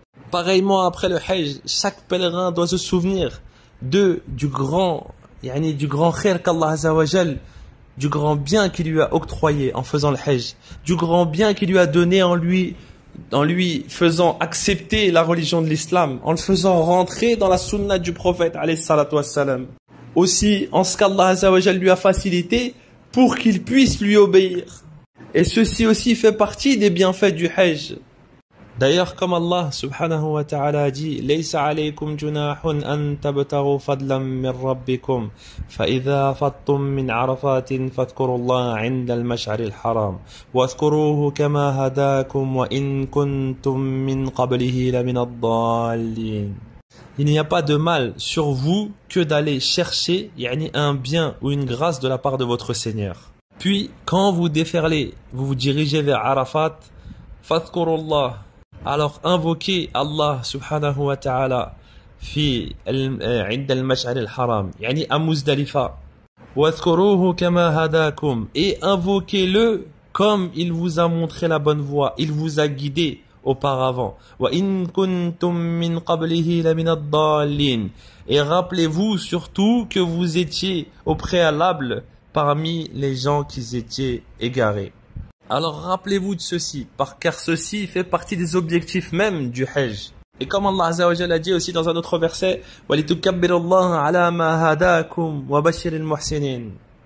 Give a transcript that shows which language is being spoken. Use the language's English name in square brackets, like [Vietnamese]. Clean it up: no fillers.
[French] Pareillement après le Hajj, chaque pèlerin doit se souvenir du grand khair qu'Allah Azza wa Jal, du grand bien qu'il lui a octroyé en faisant le Hajj, du grand bien qu'il lui a donné en lui faisant accepter la religion de l'islam, en le faisant rentrer dans la sunna du prophète alayhi salatu wassalam. Aussi en ce qu'Allah Azza wa Jal lui a facilité pour qu'il puisse lui obéir. Et ceci aussi fait partie des bienfaits du Hajj. D'ailleurs, comme Allah subhanahu wa ta'ala a dit, [Arabic] لَيْسَ عَلَيْكُمْ جُنَاحٌ أَن تَبْتَغُوا فَضْلًا مِّن رَبِّكُمْ فَإِذَا أَفَضْتُم مِّنْ عَرَفَاتٍ فاذكروا الله عند المشعر الحرام واذكروه كما هداكم وإن كنتم من قبله لمن الضالين. [French] Il n'y a pas de mal sur vous que d'aller chercher un bien ou une grâce de la part de votre Seigneur. Puis, quand vous déferlez, vous vous dirigez vers Arafat, [Arabic] fadhkurullah. [French] Alors invoquez Allah subhanahu wa ta'ala [Arabic] في عند المشعر الحرام يعني [French] à Muzdalifa [Arabic] واذكروه كما هداكم [French] et invoquez-le comme il vous a montré la bonne voie, il vous a guidé auparavant. [Arabic] وإن كنتم من قبله لمن الضالين. [French] Et rappelez-vous surtout que vous étiez au préalable parmi les gens qui étaient égarés. Alors rappelez-vous de ceci, car ceci fait partie des objectifs même du Hajj. Et comme Allah Azza wa Jalla a dit aussi dans un autre verset, [Arabic] وَلِتُكَبِّرُ اللَّهَ عَلَى مَا هَدَاكُمْ وَبَشِّرِ الْمُحْسِنِينَ.